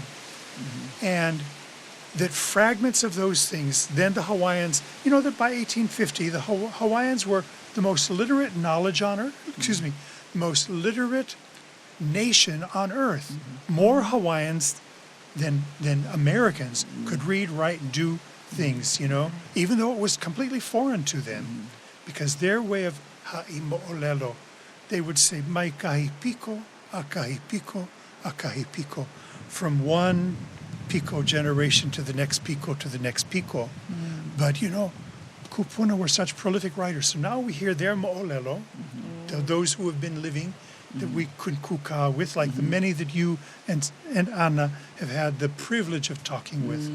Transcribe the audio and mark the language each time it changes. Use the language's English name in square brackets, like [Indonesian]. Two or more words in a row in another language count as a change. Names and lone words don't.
[English] And that fragments of those things, then the Hawaiians, that by 1850, the Hawaiians were the most literate most literate nation on earth. More Hawaiians than Americans could read, write, and do things, even though it was completely foreign to them. Because their way of ha'imo'olelo, they would say, [Hawaiian] mai kahi piko, a kahi piko, a kahi piko, [English] from one Pico generation to the next Pico to the next Pico. But kupuna were such prolific writers. So now we hear their mo'olelo, those who have been living, that we could kuka with, like the many that you and Anna have had the privilege of talking with.